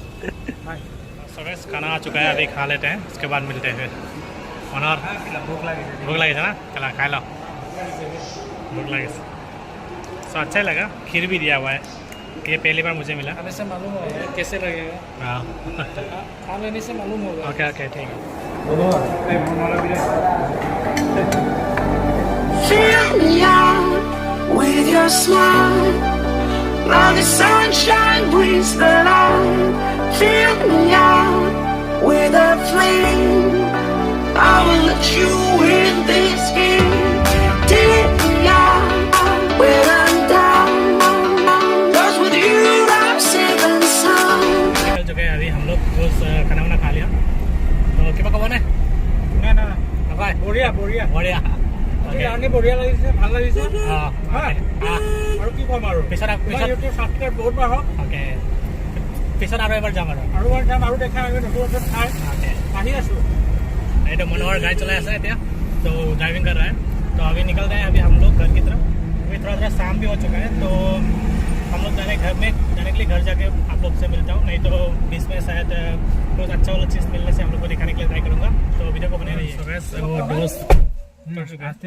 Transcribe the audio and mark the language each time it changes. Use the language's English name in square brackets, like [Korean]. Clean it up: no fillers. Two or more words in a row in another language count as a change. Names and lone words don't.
[English] so guys, [Hindi] खाना आ चुका है, अभी खा लेते हैं, उसके बाद मिलते हैं। मनोहर, भूख लगी था ना? चला खा लो, भूख लगी। सो अच्छा ही लगा। खीर भी दिया हुआ है, ये पहली बार मुझे मिला। खाने से मालूम होगा कैसे लगेगा। हाँ, खा लेने से मालूम होगा। [English] okay okay, [Hindi] ठीक है। [English] Fill me out with your smile. Now the sunshine brings the light. Fill me out with a flame. I will let you in this game. Take me out when I'm down. 'Cause with you I'm safe and sound. [Hindi] खाना वाना खा लिया तो कितना कब है ना ना [Assamese] নাপায় বঢ়িয়া বঢ়িয়া বঢ়িয়া জাৰ্ণি বঢ়িয়া লাগিছে ভাল লাগিছে হয় আৰু কি ক'ম আৰু পিছত ইউটিউব ছাবস্ক্ৰাইব বহুত বাঢ়ক অ'কে পিছত আৰু এবাৰ যাম আৰু এবাৰ যাম আৰু দেখা আমি নতুন নতুন ঠাই আহি আছোঁ [Hindi] ये तो मनोहर गाड़ी चला ऐसा है तो ड्राइविंग कर रहा है तो अभी निकल रहे हैं अभी हम लोग घर की तरफ अभी थोड़ा थोड़ा शाम भी हो चुका है तो हम लोग जाने के लिए घर जाके आप लोग से मिलता हूँ नहीं तो बीच में शायद कुछ अच्छा वाला चीज़ मिलने से हम लोग को दिखाने के लिए ट्राई करूँगा तो वीडियो को बने रहिए वो दोस्त कर चुका है